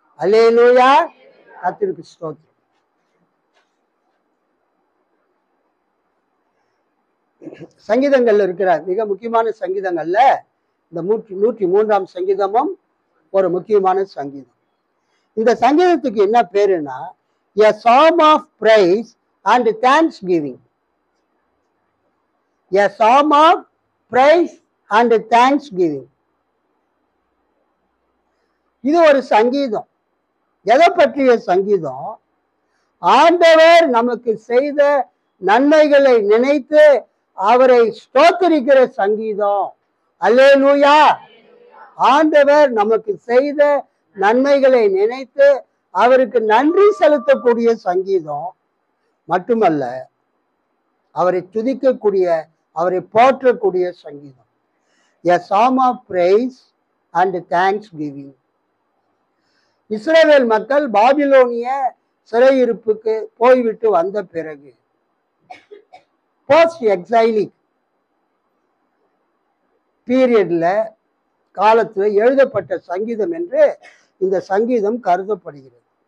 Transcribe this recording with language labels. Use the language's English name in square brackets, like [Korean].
[Tamil] அல்லேலூயா, கர்த்தருக்கு ஸ்தோத்திரம். சங்கீதங்கள்ல இருக்கிற மிக முக்கியமான சங்கீதங்கள்ல இந்த 103ஆம் சங்கீதமும் ஒரு முக்கியமான சங்கீதம். இந்த சங்கீதத்துக்கு என்ன பேருன்னா, [English] a psalm of praise and thanksgiving. A psalm of praise and thanksgiving. [Tamil] இது ஒரு சங்கீதம். எதை பற்றிய சங்கீதம்? ஆண்டவர் நமக்கு செய்த நன்மைகளை நினைத்து அவரை ஸ்தோத்திரிக்கிற சங்கீதம். அல்லேலூயா, ஆண்டவர் நமக்கு செய்த நன்மைகளை நினைத்து அவருக்கு நன்றி செலுத்தக்கூடிய சங்கீதம் மட்டுமல்ல, அவரை துதிக்கக்கூடிய, அவரை போற்றக்கூடிய சங்கீதம். [English] A psalm of praise and thanksgiving. [Tamil] இஸ்ரவேல் மக்கள் பாபிலோனிய சிறையிருப்புக்கு போய்விட்டு வந்த பிறகு போஸ்ட் எக்ஸைலிக் பீரியட்ல காலத்துல எழுதப்பட்ட சங்கீதம் என்று இந்த சங்கீதம் கருதப்படுகிறது.